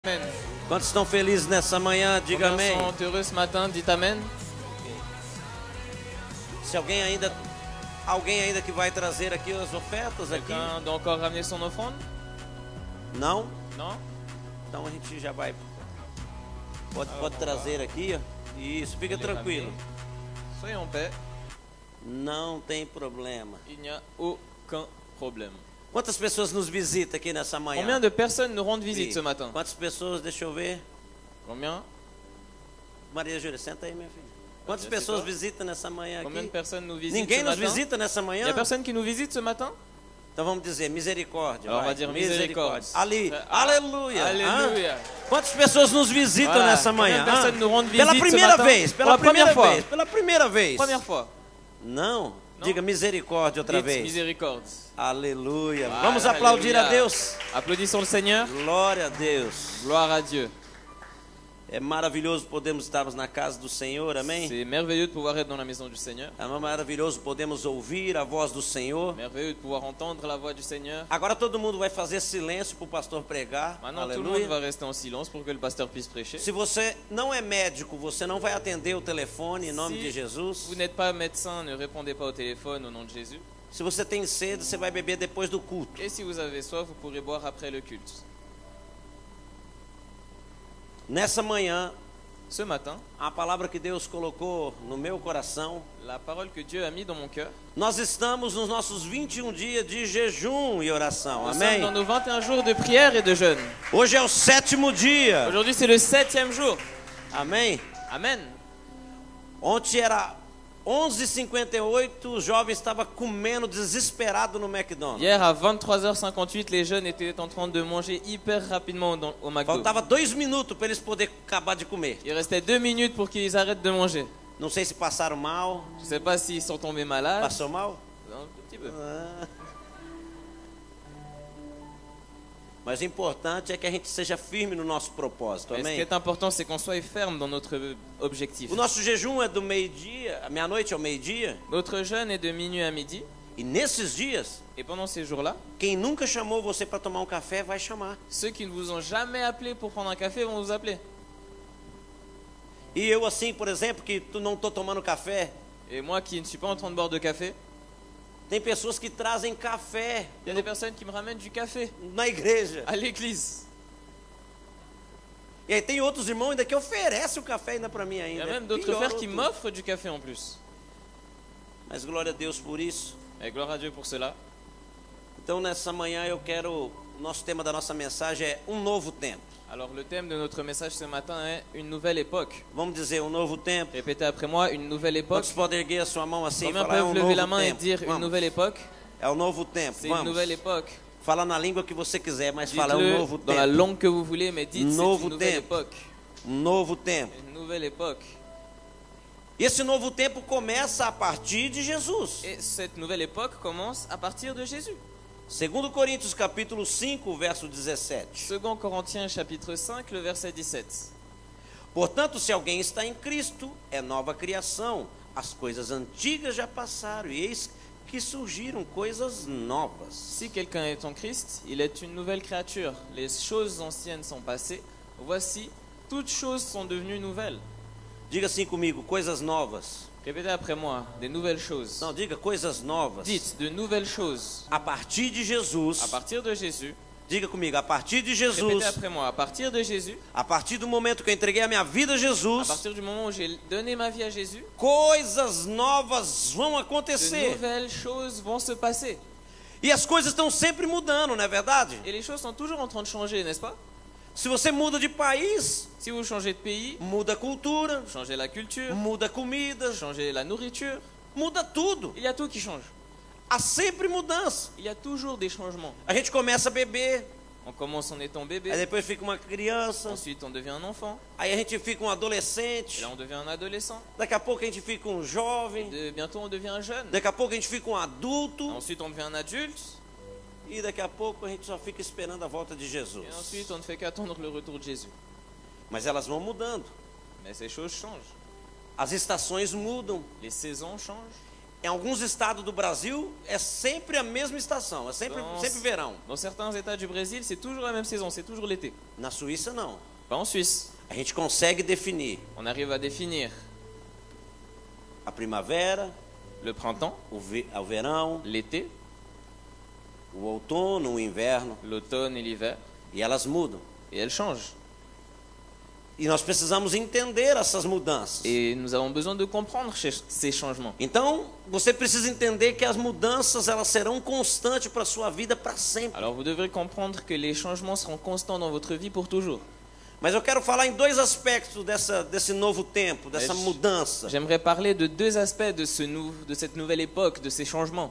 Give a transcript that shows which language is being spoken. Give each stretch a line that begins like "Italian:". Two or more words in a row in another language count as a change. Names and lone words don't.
Portuguese: Amen. Quantos estão felizes nessa manhã? Diga
French: Combien
Portuguese: amém.
French: sont heureux ce matin? Dites Amen.
Portuguese: Se alguém ainda que vai trazer aqui as ofertas aqui?
French: Quelqu'un doit encore ramener son offrande?
Portuguese: Não?
French: Non?
Portuguese: Então a gente já vai. Pode trazer aqui, ó. Isso, fica
French: Les
Portuguese: tranquilo.
French: ramener. Soyons en paix.
Portuguese: Não tem problema.
French: Il n'y a aucun problème.
Portuguese: Quantas pessoas nos visitam aqui nessa manhã?
French: Combien de personnes nous rendent visite
Portuguese: Sim.
French: ce matin?
Portuguese: Quantas pessoas? Deixa eu ver.
French: Combien?
Portuguese: Maria Júlia, senta aí, minha filha. Quantas Jessica? pessoas visitam nessa manhã
French: Combien de
Portuguese: aqui?
French: personnes nous visitent
Portuguese: Ninguém
French: ce
Portuguese: nos
French: matin?
Portuguese: visita nessa
French: Il
Portuguese: manhã?
French: n'y a personne qui nous visite ce matin?
Portuguese: Então vamos dizer misericórdia.
French: Alors on
Portuguese: vai.
French: va dire miséricorde.
Portuguese: Ali, Ah, aleluia.
French: Alléluia. Hã?
Portuguese: Quantas pessoas nos visitam
French: Voilà.
Portuguese: nessa manhã?
French: Combien de personnes nous rendent
Portuguese: Pela
French: visite ce
Portuguese: primeira
French: matin?
Portuguese: vez,
French: Pour
Portuguese: pela
French: la première
Portuguese: primeira
French: fois.
Portuguese: vez, pela primeira vez.
French: Première fois.
Portuguese: Não, diga misericórdia outra
French: Dites
Portuguese: vez.
French: miséricorde.
Portuguese: Aleluia.
French: Voilà,
Portuguese: Vamos aplaudir a
French: alléluia.
Portuguese: Deus.
French: Applaudissons le Seigneur.
Portuguese: Glória a Deus.
French: Gloire à Dieu.
Portuguese: É maravilhoso podermos estarmos na casa do Senhor, amém?
French: C'est merveilleux de pouvoir être dans la maison du Seigneur.
Portuguese: É maravilhoso podemos ouvir a voz do Senhor.
French: Merveilleux de pouvoir entendre la voix du Seigneur.
Portuguese: Agora todo mundo vai fazer silêncio para o pastor pregar.
French: Maintenant, tout le monde
Portuguese: Aleluia.
French: va rester en silence pour que le pasteur puisse prêcher.
Portuguese: Se você não é médico, você não vai atender o telefone em nome
French: Si
Portuguese: de Jesus.
French: vous n'êtes pas médecin, ne répondez pas au téléphone au nom de Jésus.
Portuguese: Se você tem sede, você vai beber depois do culto.
French: Et si vous avez soif, vous pourrez boire après le culte.
Portuguese: Nessa manhã,
French: Ce matin,
Portuguese: a palavra que Deus colocou no meu coração,
French: la parole que Dieu a mis dans mon cœur.
Portuguese: nós estamos nos nossos 21 dias de jejum e oração.
French: Nous
Portuguese: Amém?
French: sommes dans nos 21 jours de prière et de jeûne.
Portuguese: Hoje é o 7º dia.
French: Aujourd'hui, c'est le 7e jour.
Portuguese: Amém?
French: Amen.
Portuguese: Ontem era 11h58, o jovem estava comendo desesperado no McDonald's.
French: Hier, à 23h58, les jeunes étaient en train de manger hyper rapidement au McDo.
Portuguese: Faltava 2 minutos para eles poderem acabar de comer.
French: Il restait 2 minutes pour qu'ils arrêtent de manger.
Portuguese: Não sei se passaram mal.
French: Je ne sais pas s'ils sont tombés malades.
Portuguese: Passou mal?
French: Un tout petit peu. Ah.
Portuguese: Mas o importante é que a gente seja firme no nosso propósito,
French: Mais ce qui
Portuguese: amém?
French: est important, c'est qu'on soit ferme dans notre objectif.
Portuguese: O nosso jejum é do meio-dia, meia-noite ao meio-dia.
French: Notre jeûne est de minuit à midi.
Portuguese: E nesses dias,
French: Et pendant ces jours-là,
Portuguese: quem nunca chamou você para tomar um café vai chamar.
French: ceux qui ne vous ont jamais appelé pour prendre un café vont vous appeler.
Portuguese: E eu assim, por exemplo, que não estou tomando café,
French: Et moi qui ne suis pas en train de boire de café,
Portuguese: tem pessoas que trazem café
French: il y a des personnes qui me ramènent du café
Portuguese: na igreja.
French: à l'église.
Portuguese: E aí tem outros irmãos ainda que oferecem o café ainda para mim
French: Il y
Portuguese: ainda.
French: a même d'autres
Portuguese: Pior
French: frères qui
Portuguese: outro.
French: m'offrent du café en plus.
Portuguese: Mas glória a Deus por isso.
French: Et gloire à Dieu pour cela.
Portuguese: Então nessa manhã eu quero, o nosso tema da nossa mensagem é um novo tempo.
French: Alors le thème de notre message ce matin est une nouvelle époque.
Portuguese: Vamos dizer um novo tempo.
French: Répétez après moi, une nouvelle époque.
Portuguese: Quantos podem erguer a sua mão assim e
French: Combien
Portuguese: falar é um
French: peuvent lever la
Portuguese: novo
French: main et
Portuguese: tempo?
French: dire une
Portuguese: Vamos.
French: nouvelle époque?
Portuguese: É o novo tempo.
French: C'est une
Portuguese: Vamos.
French: nouvelle époque.
Portuguese: Fala na língua que você quiser, mas fala é um novo
French: Dites-le dans la
Portuguese: tempo.
French: langue que vous voulez, mais dites c'est
Portuguese: Novo
French: une nouvelle
Portuguese: tempo.
French: époque.
Portuguese: Um novo tempo.
French: Une nouvelle époque.
Portuguese: E esse novo tempo começa a partir de Jesus.
French: Et cette nouvelle époque commence à partir de Jésus.
Portuguese: 2 Coríntios capítulo 5, verso 17.
French: 2 Corinthiens chapitre 5, le verset 17.
Portuguese: Portanto, se alguém está em Cristo, é nova criação. As coisas antigas já passaram e eis que surgiram coisas novas.
French: Si quelqu'un est en Christ, il est une nouvelle créature. Les choses anciennes sont passées. Voici, toutes choses sont devenues nouvelles.
Portuguese: Diga assim comigo, coisas novas.
French: Répétez après moi, des nouvelles choses.
Portuguese: Não, diga coisas novas.
French: Dites de nouvelles choses.
Portuguese: A partir de Jesus.
French: À partir de Jésus.
Portuguese: Diga comigo, a partir de
French: Répétez
Portuguese: Jesus.
French: après moi, à partir de Jésus.
Portuguese: A partir do momento que eu entreguei a minha vida a
French: À
Portuguese: Jesus,
French: partir du moment où j'ai donné ma vie à Jésus,
Portuguese: coisas novas vão
French: de
Portuguese: acontecer.
French: nouvelles choses vont se passer.
Portuguese: E as coisas estão sempre mudando, não é verdade?
French: Et les choses sont toujours en train de changer, n'est-ce pas?
Portuguese: Se você muda de país,
French: Si vous changez de pays,
Portuguese: muda a cultura,
French: vous changez la culture,
Portuguese: muda a comida,
French: vous changez la nourriture,
Portuguese: muda tudo.
French: il y a tout qui change.
Portuguese: Há sempre mudança.
French: Il y a toujours des changements.
Portuguese: A gente começa a beber,
French: On commence en étant
Portuguese: aí
French: bébé,
Portuguese: depois fica uma criança,
French: ensuite on devient un enfant,
Portuguese: aí a gente fica um
French: et
Portuguese: adolescente,
French: là on devient un adolescent,
Portuguese: daqui a pouco a gente fica um jovem,
French: bientôt on devient un jeune,
Portuguese: daqui a pouco a gente fica um adulto,
French: ensuite on devient un adulte,
Portuguese: e daqui a pouco a gente só fica esperando a volta de Jesus.
French: et ensuite on ne fait qu'attendre le retour de Jésus.
Portuguese: Mas elas vão mudando.
French: Mais ces choses changent.
Portuguese: As estações mudam.
French: Les saisons changent.
Portuguese: Em alguns estados do Brasil é sempre a mesma estação, é sempre verão.
French: Dans certains états du Brésil, c'est toujours la même saison, c'est toujours l'été.
Portuguese: Na Suíça não.
French: Pas en Suisse.
Portuguese: A gente consegue definir
French: On arrive à définir
Portuguese: a primavera,
French: le printemps,
Portuguese: o verão,
French: l'été,
Portuguese: o outono, o inverno,
French: l'automne et l'hiver,
Portuguese: e elas mudam.
French: et elles changent.
Portuguese: E nós precisamos entender essas mudanças.
French: Et nous avons besoin de comprendre ces changements.
Portuguese: Então, você precisa entender que as mudanças elas serão constantes para a sua vida para sempre.
French: Alors vous devrez comprendre que les changements seront constants dans votre vie pour toujours.
Portuguese: Mas eu quero falar em dois aspectos desse novo tempo, dessa mudança.
French: J'aimerais parler de deux aspects de cette nouvelle époque, de ces changements.